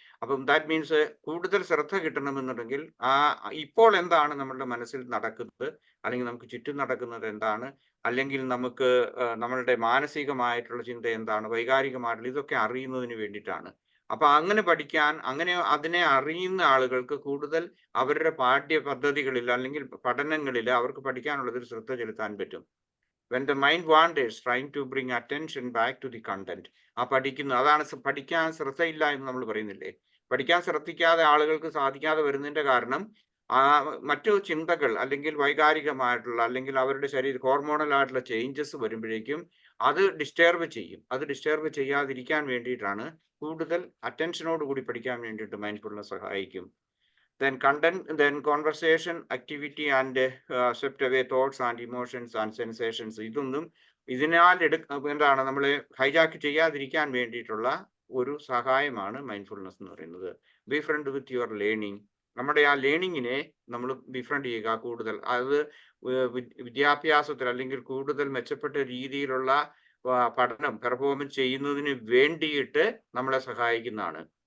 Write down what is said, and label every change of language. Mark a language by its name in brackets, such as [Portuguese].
[Malayalam] അപ്പം that means കൂടുതൽ ശ്രദ്ധ കിട്ടണമെന്നുണ്ടെങ്കിൽ ഇപ്പോൾ എന്താണ് നമ്മളുടെ മനസ്സിൽ നടക്കുന്നത്, അല്ലെങ്കിൽ നമുക്ക് ചുറ്റും നടക്കുന്നത് എന്താണ്, അല്ലെങ്കിൽ നമുക്ക് നമ്മളുടെ മാനസികമായിട്ടുള്ള ചിന്ത എന്താണ്, വൈകാരികമായിട്ടുള്ള ഇതൊക്കെ അറിയുന്നതിന് വേണ്ടിയിട്ടാണ്. അപ്പൊ അങ്ങനെ പഠിക്കാൻ, അങ്ങനെ അതിനെ അറിയുന്ന ആളുകൾക്ക് കൂടുതൽ അവരുടെ പാഠ്യ പദ്ധതികളിൽ അല്ലെങ്കിൽ പഠനങ്ങളിൽ അവർക്ക് പഠിക്കാനുള്ളതിൽ ശ്രദ്ധ ചെലുത്താൻ പറ്റും. [English] when the mind wanders trying to bring attention back to the content, [Malayalam] ആ പഠിക്കുന്നു, അതാണ് പഠിക്കാൻ ശ്രദ്ധയില്ല എന്ന് നമ്മൾ പറയുന്നില്ലേ. പഠിക്കാൻ ശ്രദ്ധിക്കാതെ ആളുകൾക്ക് സാധിക്കാതെ വരുന്നതിന്റെ കാരണം മറ്റു ചിന്തകൾ അല്ലെങ്കിൽ വൈകാരികമായിട്ടുള്ള അല്ലെങ്കിൽ അവരുടെ ശരീര ഹോർമോണൽ ആയിട്ടുള്ള ചേഞ്ചസ് വരുമ്പോഴേക്കും അത് ഡിസ്റ്റർബ് ചെയ്യും. അത് ഡിസ്റ്റർബ് ചെയ്യാതിരിക്കാൻ വേണ്ടിയിട്ടാണ് കൂടുതൽ അറ്റൻഷനോട് കൂടി പഠിക്കാൻ വേണ്ടിയിട്ട് മൈൻഡ്ഫുൾനെസ് സഹായിക്കും. [English] then content, then conversation, activity and swept away thoughts and emotions and sensations. [Malayalam] ഇതൊന്നും ഇതിനാൽ എന്താണ് നമ്മളെ ഹൈജാക്ക് ചെയ്യാതിരിക്കാൻ വേണ്ടിയിട്ടുള്ള ഒരു സഹായമാണ് മൈൻഡ്ഫുൾനെസ് എന്ന് പറയുന്നത്. [English] befriend with your learning, [Malayalam] നമ്മുടെ ആ ലേണിങ്ങിനെ നമ്മൾ ബിഫ്രണ്ട് ചെയ്യുക കൂടുതൽ. അത് വിദ്യാഭ്യാസത്തിൽ അല്ലെങ്കിൽ കൂടുതൽ മെച്ചപ്പെട്ട രീതിയിലുള്ള പഠനം പെർഫോമൻസ് ചെയ്യുന്നതിന് വേണ്ടിയിട്ട് നമ്മളെ സഹായിക്കുന്നതാണ്.